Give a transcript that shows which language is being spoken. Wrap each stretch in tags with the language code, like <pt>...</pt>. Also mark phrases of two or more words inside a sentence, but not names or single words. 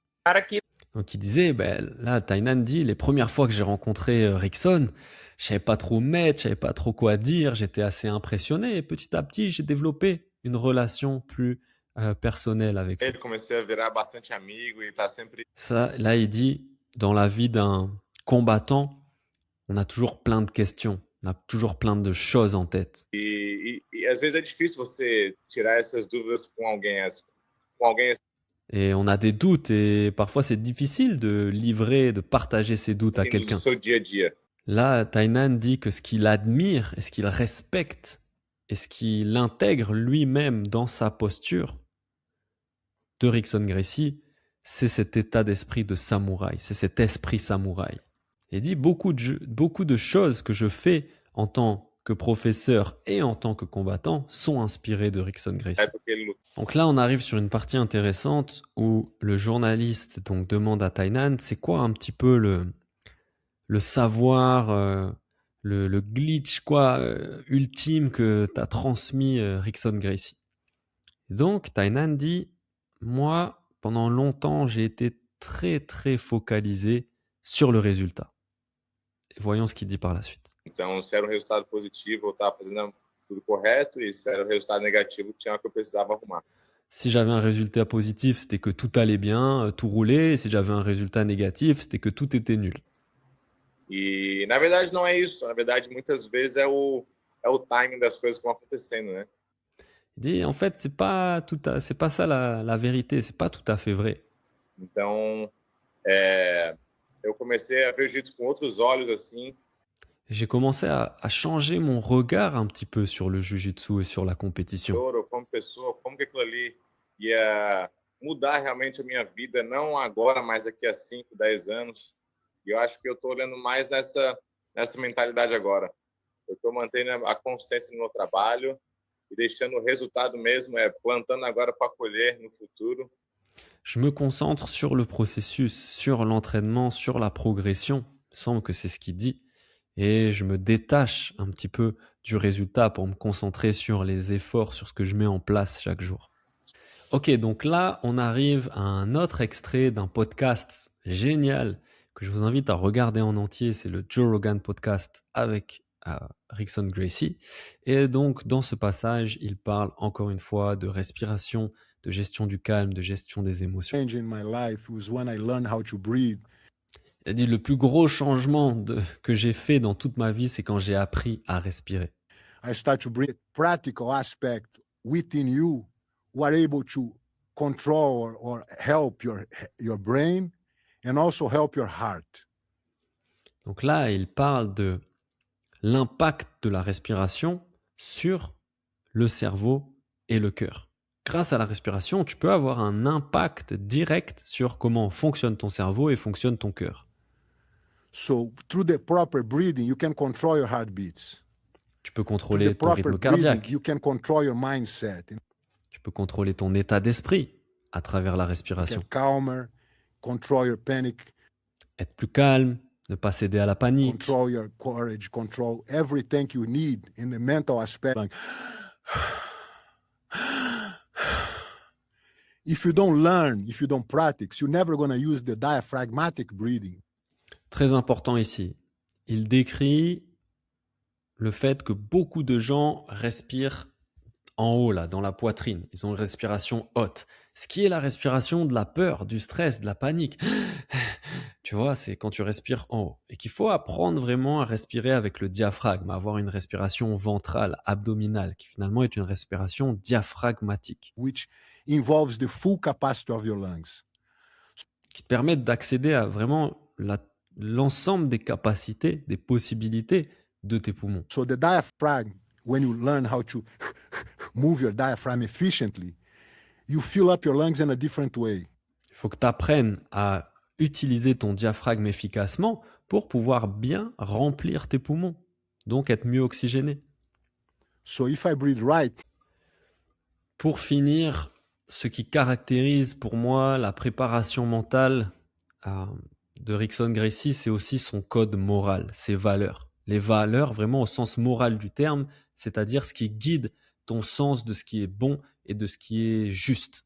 <fr>Donc il disait, là, Tainan dit, les premières fois que j'ai rencontré Rickson, je savais pas trop mettre, je savais pas trop quoi dire, j'étais assez impressionné. Et petit à petit, j'ai développé une relation plus personnelle avec lui. Ça, là, il dit, dans la vie d'un combattant, on a toujours plein de questions, on a toujours plein de choses en tête.</fr> <pt>Às vezes é difícil você tirar essas dúvidas com alguém.</pt> <fr>Et on a des doutes et parfois c'est difficile de livrer, de partager ses doutes à</fr> <pt>Assim, do</pt> <fr>quelqu'un.</fr> <pt>seu dia a dia.</pt> <fr>Là, Tainan dit que ce qu'il admire et ce qu'il respecte et ce qu'il intègre lui-même dans sa posture de Rickson Gracie, c'est cet état d'esprit de samouraï, c'est cet esprit samouraï. Il dit beaucoup de choses que je fais en tant que professeur et en tant que combattant sont inspirées de Rickson Gracie.</fr> <pt>É porque ele luta.</pt> <fr>Donc là, on arrive sur une partie intéressante où le journaliste donc demande à Tainan, c'est quoi un petit peu le savoir, le glitch ultime que t'as transmis Rickson Gracie. Et donc Tainan dit, moi, pendant longtemps, j'ai été très très focalisé sur le résultat. Et voyons ce qu'il dit par la suite.</fr> <pt>Então, se era um resultado positivo, eu estava fazendo tudo correto, e se era um resultado negativo, tinha o que eu precisava arrumar.</pt> <fr>Si j'avais un résultat positif, c'était que tout allait bien, tout roulait. Et si j'avais un résultat négatif, c'était que tout était nul.</fr> <pt>E, na verdade, não é isso. Na verdade, muitas vezes é o timing das coisas que vão acontecendo, né?</pt> <fr>Il dit, en fait, c'est pas ça la vérité, c'est pas tout à fait vrai.</fr> <pt>Então, eu comecei a ver o jiu-jitsu com outros olhos, assim,</pt> <fr>J'ai commencé à changer mon regard un petit peu sur le jiu-jitsu et sur la compétition.</fr> <pt>como pessoa, como que aquilo ali ia mudar realmente a minha vida, não agora, mas daqui a 5, 10 anos. E eu acho que eu estou olhando mais nessa mentalidade agora. Eu estou mantendo a consistência no meu trabalho e deixando o resultado mesmo, plantando agora para colher no futuro.</pt> <fr>Je me concentre sur le processus, sur l'entraînement, sur la progression. Il me semble que c'est ce qu'il dit. Et je me détache un petit peu du résultat pour me concentrer sur les efforts, sur ce que je mets en place chaque jour. Ok, donc là, on arrive à un autre extrait d'un podcast génial que je vous invite à regarder en entier. C'est le Joe Rogan Podcast avec Rickson Gracie. Et donc, dans ce passage, il parle encore une fois de respiration, de gestion du calme, de gestion des émotions.</fr> <en>Change in my life was when I learned how to breathe.</en> <fr>Il a dit le plus gros changement que j'ai fait dans toute ma vie, c'est quand j'ai appris à respirer.</fr> <en>I start to bring practical aspect within you who are able to control or help your brain and also help your heart.</en> <fr>Donc là, il parle de l'impact de la respiration sur le cerveau et le cœur. Grâce à la respiration, tu peux avoir un impact direct sur comment fonctionne ton cerveau et fonctionne ton cœur.</fr> <en>So through the proper breathing, you can control your heartbeats.</en> <fr>Tu peux</fr> <en>Through</en> <fr>contrôler</fr> <en>the</en> <fr>ton</fr> <en>proper</en> <fr>rythme</fr> <en>breathing,</en> <fr>cardiaque.</fr> <en>you can control your mindset.</en> <fr>Tu peux contrôler ton état d'esprit à travers la respiration.</fr> <en>Get calmer, control your panic,</en> <fr>Être plus calme, ne pas céder à la panique.</fr> <en>control your courage, control everything you need in the mental aspect. Like, if you don't learn, if you don't practice, you're never going to use the diaphragmatic breathing.</en> <fr>Très important ici. Il décrit le fait que beaucoup de gens respirent en haut, là, dans la poitrine. Ils ont une respiration haute. Ce qui est la respiration de la peur, du stress, de la panique. Tu vois, c'est quand tu respires en haut. Et qu'il faut apprendre vraiment à respirer avec le diaphragme, à avoir une respiration ventrale, abdominale, qui finalement est une respiration diaphragmatique,</fr> <en>Which involves the full capacity of your lungs.</en> <fr>qui te permettent d'accéder à vraiment l'ensemble des capacités, des possibilités de tes poumons.</fr> <en>So the diaphragm, when you learn how to move your diaphragm efficiently, you fill up your lungs in a different way.</en> <fr>Il faut que tu apprennes à utiliser ton diaphragme efficacement pour pouvoir bien remplir tes poumons, donc être mieux oxygéné.</fr> <en>So if I breathe right,</en> <fr>Pour finir, ce qui caractérise pour moi la préparation mentale de Rickson Gracie, c'est aussi son code moral, ses valeurs. Les valeurs vraiment au sens moral du terme, c'est-à-dire ce qui guide ton sens de ce qui est bon et de ce qui est juste.</fr>